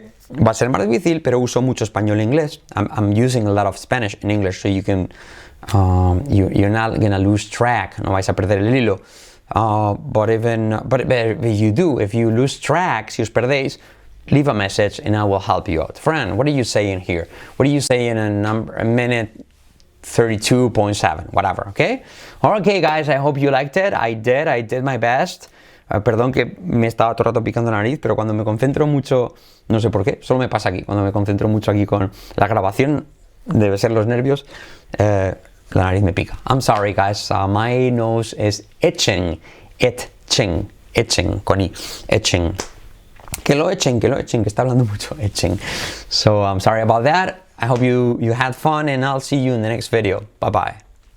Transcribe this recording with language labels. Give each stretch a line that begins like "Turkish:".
Spanish: Va a ser más difícil, pero uso mucho español e inglés.
English: I'm using a lot of Spanish and English, so you can, you're not going to lose track,
Spanish: no vais a perder el hilo.
English: But if you lose track,
Spanish: si os perdéis,
English: leave a message and I will help you out. Fran, what are you saying here? What are you saying in a minute 32.7, whatever, okay? Okay, guys, I hope you liked it. I did my best.
Spanish: Perdón que me estaba todo el rato picando la nariz, pero cuando me concentro mucho, no sé por qué, solo me pasa aquí. Cuando me concentro mucho aquí con la grabación, debe ser los nervios, la nariz me pica.
English: I'm sorry, guys. My nose is itching. Itching, con I. Itching.
Spanish: Que lo echen, que está hablando mucho.
English: Itching. So I'm sorry about that. I hope you had fun, and I'll see you in the next video. Bye-bye.